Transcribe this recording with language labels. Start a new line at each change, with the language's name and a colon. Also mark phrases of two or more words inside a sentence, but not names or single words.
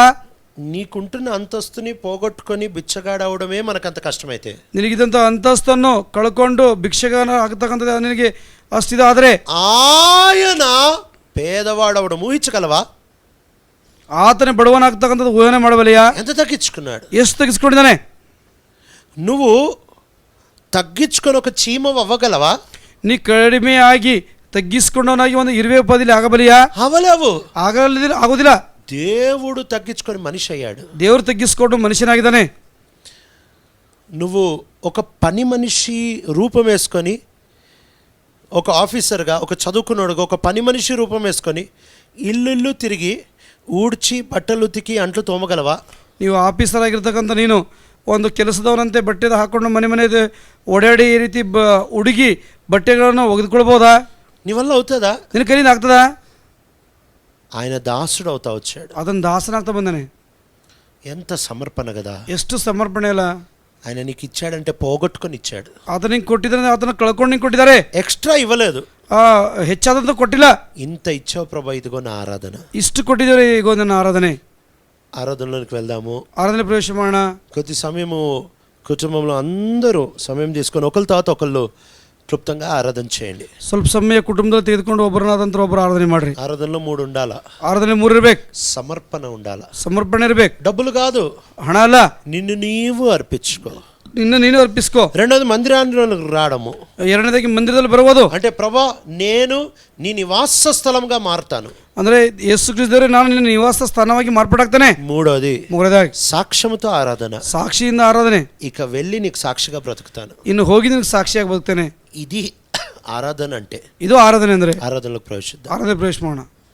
Telugu: నీకుంటున్న అంతస్తుని పోగొట్టుకొని బిచ్చగాడవడమే మనకంత కష్టమైతే,
Kannada: ನಿನಗಿದಂಥ ಅಂತಸ್ತನ್ನು ಕಳ್ಕೊಂಡು ಭಿಕ್ಷಗಾನ ಆಗ್ತಕ್ಕಂಥದ್ದು ನಿನಗೆ ಅಷ್ಟಿದಾದರೆ
Telugu: ఆయన పేదవాడవడం ఊహించగలవా?
Kannada: ಆತನೇ ಬಡವನಾಗ್ತಕ್ಕಂಥದ್ದು ಊಹನೆ ಮಾಡಬಲ್ಲೆಯಾ?
Telugu: ఎంత తగ్గించుకున్నాడు,
Kannada: ಎಷ್ಟು ತೆಗೆಸ್ಕೊಂಡಿದ್ದಾನೆ.
Telugu: నువ్వు తగ్గించుకొని ఒక చీమ అవ్వగలవా?
Kannada: ನೀ ಕಡಿಮೆ ಆಗಿ ತಗ್ಗಿಸ್ಕೊಂಡವನಾಗಿ ಒಂದು ಇರುವೆ ಪದಿಲಿ ಆಗಬಲ್ಲೆಯಾ?
Telugu: అవలేవు.
Kannada: ಆಗೋದಿಲ್ಲ.
Telugu: దేవుడు తగ్గించుకొని మనిషి అయ్యాడు.
Kannada: ದೇವರು ತಗ್ಗಿಸ್ಕೊಂಡು ಮನುಷ್ಯನಾಗಿದ್ದಾನೆ.
Telugu: నువ్వు ఒక పని మనిషి రూపం వేసుకొని, ఒక ఆఫీసర్గా, ఒక చదువుకున్నాడుగా ఒక పని మనిషి రూపం వేసుకొని ఇల్లు తిరిగి ఊడ్చి బట్టలు ఉతికి అంట్లు తోమగలవా?
Kannada: ನೀವು ಆಫೀಸರ್ ಆಗಿರ್ತಕ್ಕಂಥ ನೀನು ಒಂದು ಕೆಲಸದವನಂತೆ ಬಟ್ಟೆದ ಹಾಕೊಂಡು ಮನೆ ಓಡಾಡಿ ಈ ರೀತಿ ಹುಡುಗಿ ಬಟ್ಟೆಗಳನ್ನು ಒಗೆದುಕೊಳ್ಬೋದಾ?
Telugu: నీ వల్ల అవుతుందా?
Kannada: ನಿನ್ನ ಕೈಯಿಂದ ಆಗ್ತದಾ?
Telugu: ఆయన దాసుడు అవుతా వచ్చాడు.
Kannada: ಅದನ್ನು ದಾಸನಾಗ್ತಾ ಬಂದಾನೆ.
Telugu: ఎంత సమర్పణ కదా.
Kannada: ಎಷ್ಟು ಸಮರ್ಪಣೆ ಅಲ್ಲ.
Telugu: ఆయన నీకు ఇచ్చాడంటే పోగొట్టుకొని ఇచ్చాడు.
Kannada: ಆತನ ಹಿಂಗೆ ಕೊಟ್ಟಿದ್ದಾರೆ, ಆತನ ಕಳ್ಕೊಂಡು ಹಿಂಗೆ ಕೊಟ್ಟಿದ್ದಾರೆ.
Telugu: ఎక్స్ట్రా ఇవ్వలేదు,
Kannada: ಹೆಚ್ಚಾದಂತ ಕೊಟ್ಟಿಲ್ಲ.
Telugu: ఇంత ఇచ్చావు ప్రభా, ఇదిగో నా ఆరాధన.
Kannada: ಇಷ್ಟು ಕೊಟ್ಟಿದ್ದಾರೆ, ಈಗ ನನ್ನ ಆರಾಧನೆ.
Telugu: ఆరాధనలోకి వెళ్దాము, ఆరాధన ప్రవేశ
Kannada: ಮಾಡೋಣ.
Telugu: కొద్ది సమయము కుటుంబంలో అందరూ సమయం తీసుకొని ఒకరి తర్వాత ఒకళ్ళు క్లుప్తంగా ఆరాధన చేయండి.
Kannada: ಸ್ವಲ್ಪ ಸಮಯ కుటుంబంలో ತೆಗೆದುಕೊಂಡು ಒಬ್ಬರನ್ನಾದಂತರ ಒಬ್ಬರು ಆರಾಧನೆ ಮಾಡ್ರಿ.
Telugu: ఆరాధనలో 3 ఉండాలా.
Kannada: ಆರಾಧನೆ 3 ಇರಬೇಕು.
Telugu: సమర్పణ ఉండాలా.
Kannada: ಸಮರ್ಪಣೆ ಇರಬೇಕು.
Telugu: డబ్బులు కాదు,
Kannada: ಹಣ ಅಲ್ಲ,
Telugu: నిన్ను నీవు అర్పించుకో.
Kannada: నిన్ను ನೀನು ಅರ್ಪಿಸ್ಕೋ.
Telugu: రెండోది మందిరానికి రావడము.
Kannada: ಎರಡನೇದಾಗಿ ಮಂದಿರದಲ್ಲಿ ಬರುವುದು.
Telugu: అంటే ప్రభా నేను నీ నివాస స్థలంగా మారుతాను.
Kannada: ಅಂದ್ರೆ ಯೇಸು ಕ್ರಿಸ್ತರೇ ನಾನು ನಿನ್ನ ನಿವಾಸ ಸ್ಥಾನವಾಗಿ ಮಾರ್ಪಾಡಾಗ್ತಾನೆ. ಮೂರನೇದಾಗಿ
Telugu: సాక్ష్యముతో ఆరాధన.
Kannada: ಸಾಕ್ಷಿಯಿಂದ ಆರಾಧನೆ.
Telugu: ఇక వెళ్ళి నీకు సాక్షిగా బ్రతుకుతాను.
Kannada: ಇನ್ನು ಹೋಗಿ ನಿನಗೆ ಸಾಕ್ಷಿಯಾಗಿ ಬದುಕ್ತೇನೆ.
Telugu: ఇది ఆరాధన అంటే.
Kannada: ಇದು ಆರಾಧನೆ ಅಂದ್ರೆ.
Telugu: ఆరాధనలోకి ప్రవేశిద్దాం.
Kannada: ಆರಾಧನೆ ಪ್ರವೇಶ ಮಾಡೋಣ.